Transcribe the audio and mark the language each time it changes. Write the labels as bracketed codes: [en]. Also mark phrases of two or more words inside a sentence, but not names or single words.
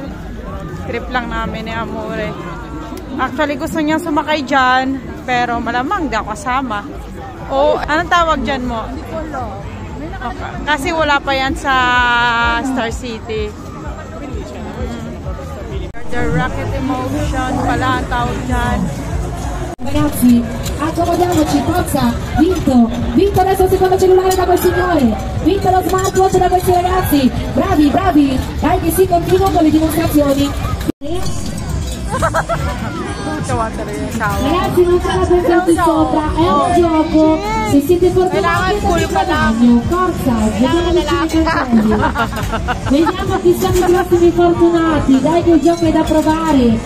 [tl] Trip lang namin ni Amore. Actually, gusto niya sumakay dyan, pero malamang di ako kasama. Oh, anong tawag dyan mo? Okay. Kasi wala pa yan sa Star City. The Rocket Emotion pala ang tawag dyan. [it] Ragazzi, accomodiamoci, forza, vinto adesso il secondo cellulare da quel signore, vinto lo smartwatch da questi ragazzi, bravi, dai che si continua con le dimostrazioni. Ragazzi, non c'è la perfetti sopra, è un gioco, se siete fortunati avete guadagno, forza, vediamo vicino i cartelli, vediamo chi sono i prossimi fortunati, dai che il gioco è da provare.